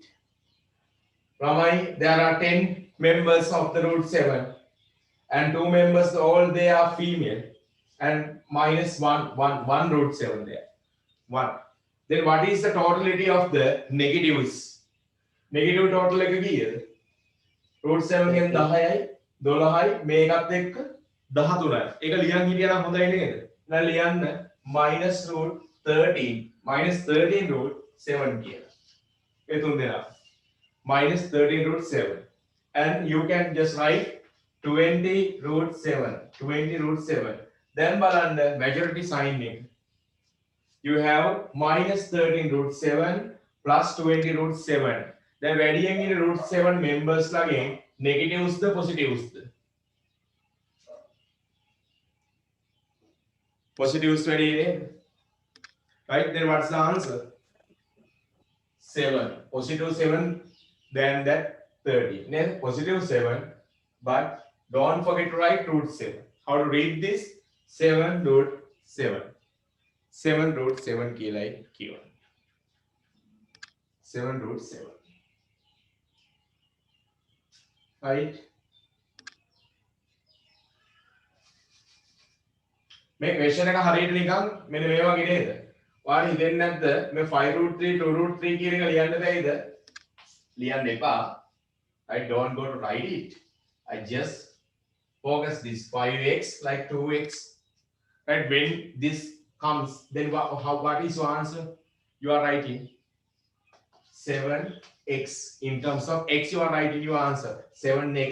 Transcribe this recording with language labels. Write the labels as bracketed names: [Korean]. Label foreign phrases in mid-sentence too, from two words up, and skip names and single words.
[English] Ramai, there are 10 members of the root 7 and 2 members, all they are female, and minus 1 root 7 there. 1. Then what is the totality of the negatives? Negative total [Sinhala] එක කීයද? root 7 ගෙන් 10යි 12යි මේකත් එක්ක 13යි. ඒක ලියන් හිටියා නම් හොඳයි නේද? දැන් ලියන්න [English] minus root 13 minus 13 root 7 [Sinhala] කියලා. ඒ තුන් දෙනා [English] minus 13 root 7, and you can just write 20 root 7, 20 root 7. [Sinhala] Then බලන්න [English] majority sign [Sinhala] එක. [English] You have minus 13 root 7 plus 20 root 7. [Sinhala] Then වැඩියෙන් ඉන්නේ [English] root 7 members [Sinhala] ලාගෙන් negatives ද positives ද? Positives වැඩි නේද? [English] Right, then what's the answer? 7. Positive 7, then that 30. Then positive 7, but don't forget to write root 7. How to read this? 7 root 7. 7 root 7 [Sinhala] කියලා කියවන්න. [English] 7 root 7. [Sinhala] Right? මේ question එක හරියට නිකන් මෙන්න මේ වගේ නේද? ඔයාලා හිතෙන්නේ නැද්ද මේ [English] 5 root 3 2 root 3 [Sinhala] කියන එක ලියන්න බැයිද? ලියන්න එපා. [English] I don't go to write it. I just focus this 5x like 2x. Right? When this comes, then what is your answer? You are writing 7x. In terms of x, you are writing your answer 7x.